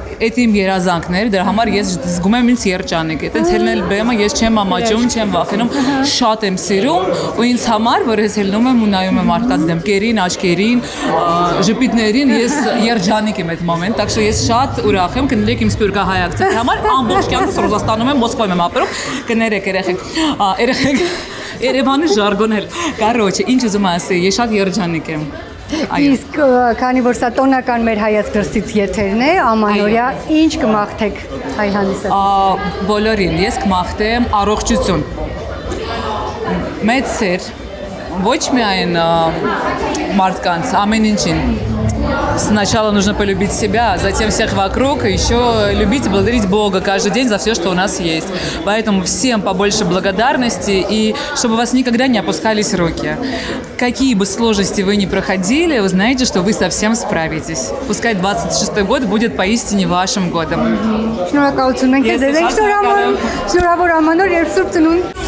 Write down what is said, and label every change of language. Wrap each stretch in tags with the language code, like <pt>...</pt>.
<hy>Այդ իմ երազանքներ, դրա համար ես զգում եմ ինձ երջանիկ։ Այդպես հելնել բեմը ես չեմ ամաչում, չեմ վախենում, շատ եմ սիրում ու ինձ համար, որ ես հելնում եմ ու նայում եմ մարդկանց դեմքերին, աչքերին, ժպիտներին, ես երջանիկ եմ այդ մոմենտ,</hy> <ru>так что</ru> <hy>ես շատ ուրախ եմ, կներեք իմ սպյուրգահայացքը։ Դրա համար ամբողջ կյանքս Ռուզաստանում եմ, Մոսկվայում եմ ապրում, կներեք երեխեք։ Երևանի ժարգոն էլ, короче, ինչ ուզում ասի, ես շատ երջանիկ եմ։ Իսկ քանի որ սա տոնական մեր հայաց դրսից եթերն է, Ամանորյա, ինչ կմաղթեք հայ հանդիսատեսին։ Բոլորին ես կմաղթեմ առողջություն։ Մեծ սեր, ոչ միայն մարդկանց, ամեն ինչին։</hy> <ru>Сначала нужно полюбить себя, затем всех вокруг, и еще любить и благодарить Бога каждый день за все, что у нас есть. Поэтому всем побольше благодарности, и чтобы у вас никогда не опускались руки. Какие бы сложности вы ни проходили, вы знаете, что вы совсем справитесь. Пускай 26-й год будет поистине вашим годом.</ru> <hy>Շնորհակալություն ենք ձեզ, շնորհավոր Ամանոր եւ Սուրբ Ծնունդ։</hy>